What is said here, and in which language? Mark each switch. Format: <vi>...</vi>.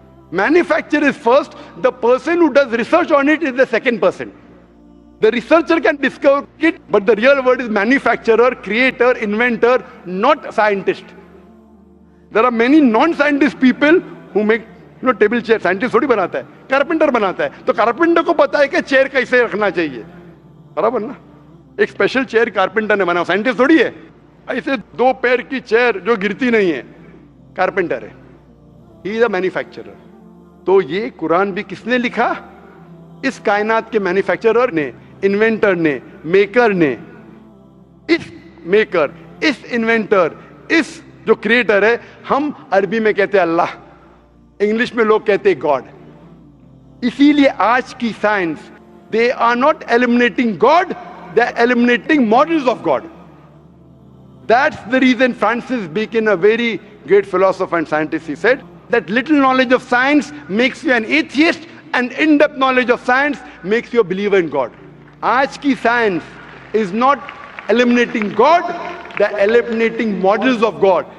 <en>Manufacturer is first. The person who does research on it is the second person. The researcher can discover it, but the real word is manufacturer, creator, inventor, not scientist. There are many non-scientist people who make table chair.</en> <hi>Scientist थोड़ी बनाता है, carpenter बनाता है. तो carpenter को पता है कि chair कैसे रखना चाहिए. बराबर ना? एक स्पेशल चेयर कारपेंटर ने बनाया, साइंटिस्ट थोड़ी है. ऐसे 2 पैर की चेयर जो गिरती नहीं है, कारपेंटर है.</hi> <en>He is a manufacturer.</en> <hi>तो ये कुरान भी किसने लिखा? इस कायनात के मैन्युफैक्चरर ने, इन्वेंटर ने, मेकर ने. इस मेकर, इस इन्वेंटर, इस जो क्रिएटर है, हम अरबी में कहते हैं अल्लाह, इंग्लिश में लोग कहते हैं गॉड. इसीलिए आज की science,</hi> <en>They are not eliminating God, they are eliminating models of God. That's the reason Francis Bacon, a very great philosopher and scientist, he said that little knowledge of science makes you an atheist and in-depth knowledge of science makes you a believer in God.</en> <hi>Aaj ki</hi> <en>science is not eliminating God, they are eliminating models of God.</en>